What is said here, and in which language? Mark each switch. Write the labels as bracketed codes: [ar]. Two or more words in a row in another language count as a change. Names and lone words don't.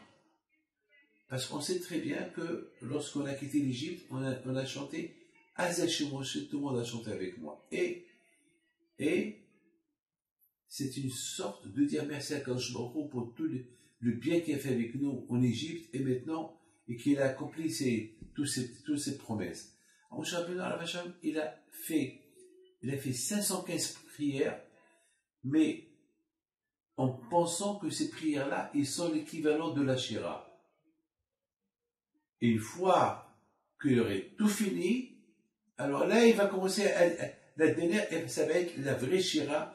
[fr] Parce qu'on sait très bien que lorsqu'on a quitté l'Égypte, on a chanté [he] אז ישיר משה, [fr] tout le monde a chanté avec moi. Et c'est une sorte de dire merci à [he] קדוש ברוך הוא [fr] pour tout le bien qu'il a fait avec nous en Égypte et maintenant, et qu'il a accompli toutes ces promesses. [he] משה רבינו עליו השלום, [fr] il a fait 515 prières, mais en pensant que ces prières-là, ils sont l'équivalent de la Shira. Et une fois qu'il aurait tout fini, alors là, il va commencer la dernière, ça va être la vraie Shira.